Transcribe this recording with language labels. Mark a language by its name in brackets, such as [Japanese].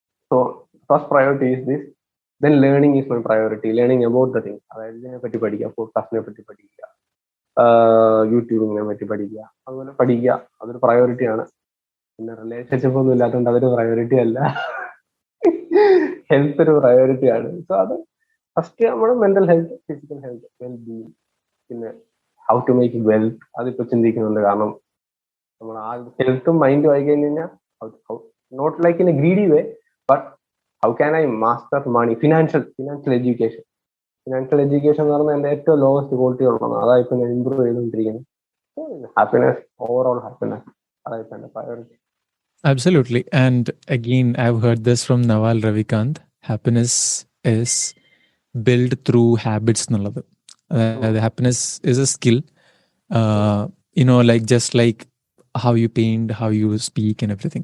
[English] So first priority is this, then learning is my priority. Learning about the things, [Malayalam] അതായത് ഇതിനെ പറ്റി പഠിക്കുക, പോഡ്കാസ്റ്റിനെ പറ്റി പഠിക്കുക, യൂട്യൂബിനെ പറ്റി പഠിക്കുക, അതുപോലെ പഠിക്കുക, അതൊരു പ്രയോറിറ്റിയാണ്. പിന്നെ റിലേഷൻഷിപ്പ് ഒന്നും ഇല്ലാത്തതുകൊണ്ട് അതൊരു പ്രയോറിറ്റി അല്ല. ഹെൽത്ത് ഒരു പ്രയോറിറ്റിയാണ്. സോ അത് ഫസ്റ്റ് നമ്മുടെ mental health, physical health, well being, പിന്നെ [English] how to make wealth, [Malayalam] അതിപ്പോ ചിന്തിക്കുന്നുണ്ട്. കാരണം നമ്മൾ ആ ഹെൽത്തും മൈൻഡും ആയി കഴിഞ്ഞ് കഴിഞ്ഞാൽ [English] Not like in a greedy way, but how can I master money, financial education. [Malayalam] Financial education എന്ന് പറയുന്നത് എൻ്റെ ഏറ്റവും ലോവസ്റ്റ് ക്വാളിറ്റി ഉള്ളതാണ്. അതായിപ്പോൾ ഞാൻ ഇമ്പ്രൂവ് ചെയ്തുകൊണ്ടിരിക്കുന്നത്. ഹാപ്പിനെസ്, ഓവറോൾ ഹാപ്പിനെസ്, അതായിപ്പോൾ എൻ്റെ priority. [English] Absolutely. And again, I've heard this from Naval Ravikant. Happiness is built through habits. Happiness is a skill. Like just like how you paint, how you speak and everything.